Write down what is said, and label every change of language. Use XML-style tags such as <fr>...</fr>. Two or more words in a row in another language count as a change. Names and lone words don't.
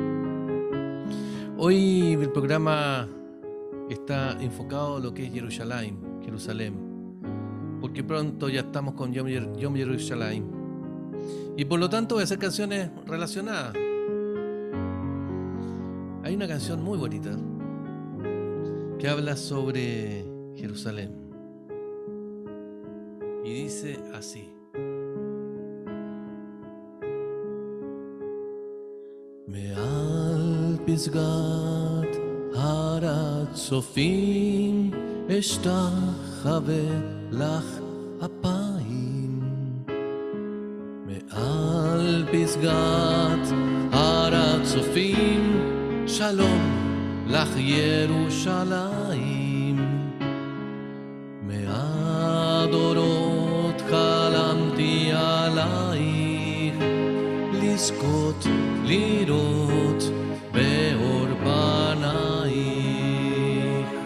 <es>Hoy el programa está enfocado en lo que es Jerusalén, porque pronto ya estamos con Yom Jerusalén y por lo tanto voy a hacer canciones relacionadas. Hay una canción muy bonita que habla sobre Jerusalén y dice así:</es> <he>מעל פסגת הר הצופים אשתחווה לך אפיים, מעל פסגת הר הצופים שלום לך ירושלים, מהדורות חלמתי עלייך לזכות לראות באור פנייך,</he>